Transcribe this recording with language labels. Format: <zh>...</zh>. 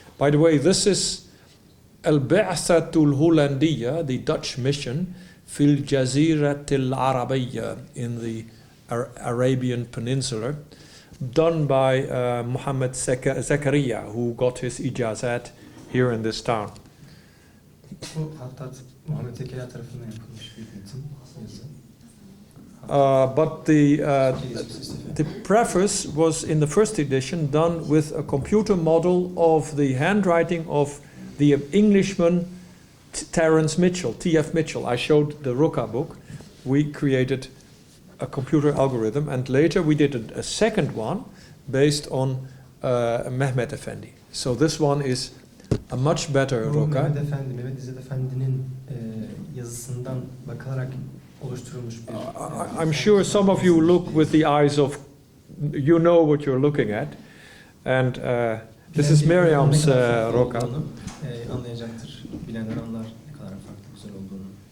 <en>By the way, this is Al-Ba'thatul Hollandiya, the Dutch mission,</en> <ar>fil Jaziratil Arabiyya,</ar> <en>in the Arabian Peninsula, done by Muhammad Zakaria, who got his ijazat here in this town.</en> <tr>Bu hatta Muhammed Zekeriya tarafından yapılmış bir metin yazı.</tr> <en>But the preface was in the first edition done with a computer model of the handwriting of the Englishman Terence Mitchell, T.F. Mitchell. I showed the Ruka book. We created a computer algorithm, and later we did a second one based on Mehmet Efendi. So this one is a much better</en> <tr>Bu roka. Mehmet İzzet Efendi'nin yazısından bakılarak oluşturulmuş bir...</tr> <en>I'm sure some of you look with the eyes of, you know what you're looking at, and this is Miriam's roka.</en> <tr>Anlayacaktır. Bilenler anlar ne kadar farklı güzel olduğunu.</tr>